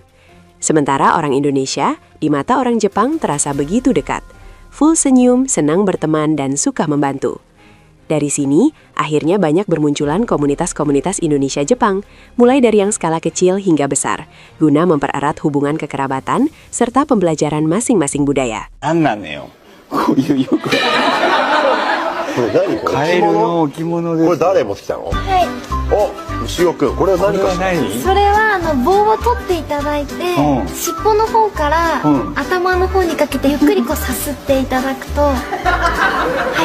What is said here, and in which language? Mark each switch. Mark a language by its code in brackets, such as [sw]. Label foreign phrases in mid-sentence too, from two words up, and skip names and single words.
[id] Sementara orang Indonesia, di mata orang Jepang terasa begitu dekat. Full senyum, senang berteman, dan suka membantu. Dari sini, akhirnya banyak bermunculan komunitas-komunitas Indonesia-Jepang, mulai dari yang skala kecil hingga besar, guna mempererat hubungan kekerabatan serta pembelajaran masing-masing budaya. [ja] それは棒を取っていただいて、尻尾の方から頭の方にかけてゆっくりこうさすっていただくと、はい。